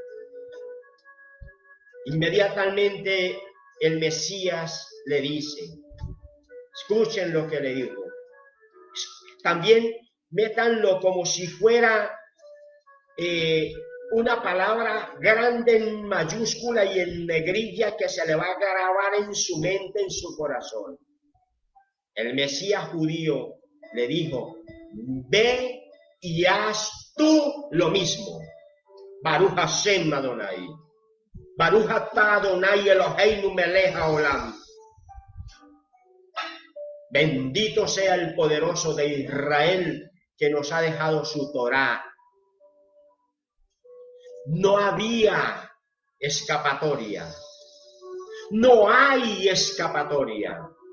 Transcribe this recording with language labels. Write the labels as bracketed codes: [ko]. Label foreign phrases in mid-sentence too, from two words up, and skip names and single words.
[es] Inmediatamente el Mesías le dice, escuchen lo que le dijo, también métanlo como si fuera una palabra grande en mayúscula y en negrilla que se le va a grabar en su mente, en su corazón. El Mesías judío le dijo, ve y haz tú lo mismo. [he] ברוך השם אדוני. ברוך אתה אדוני אלוהינו מלך העולם. [es] Bendito sea el poderoso de Israel que nos ha dejado su Torá. No había escapatoria. No hay escapatoria.